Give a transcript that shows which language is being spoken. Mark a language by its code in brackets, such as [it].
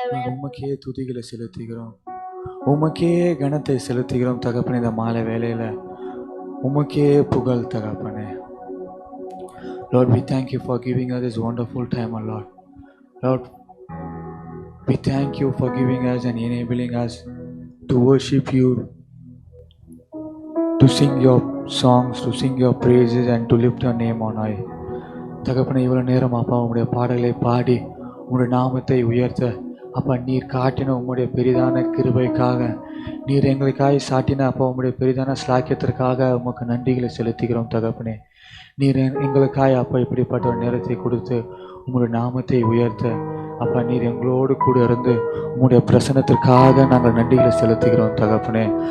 [ta] உமக்கே துதிகளை செலுத்துகிறோம், உமக்கே கனத்தை செலுத்துகிறோம் தகப்பனே. இந்த மாலை வேளையில உமக்கே புகழ் தகப்பனே. [en] Lord, we thank you for giving us this wonderful time, oh Lord. Lord, we thank you for giving us and enabling us to worship you, to sing your songs, to sing your praises and to lift your name on high. [ta] தகப்பனே, இவ்வளோ நேரம் அப்பா உங்களுடைய பாடல்களை பாடி உங்களுடைய நாமத்தை உயர்த்த அப்பா நீர் காட்டின உங்களுடைய பெரிதான கிருபைக்காக, நீர் எங்களுக்காய் சாட்டின அப்பா உங்களுடைய பெரிதான ஸ்லாக்கியத்திற்காக உமக்கு நன்றிகளை செலுத்துகிறோம் தகப்பனே. நீர் எங்களுக்காய் அப்பா இப்படிப்பட்ட ஒரு நேரத்தை கொடுத்து உங்களுடைய நாமத்தை உயர்த்த அப்பா நீர் எங்களோடு கூட இருந்து உங்களுடைய பிரசன்னத்திற்காக நாங்கள் நன்றிகளை செலுத்துகிறோம் தகப்பனே.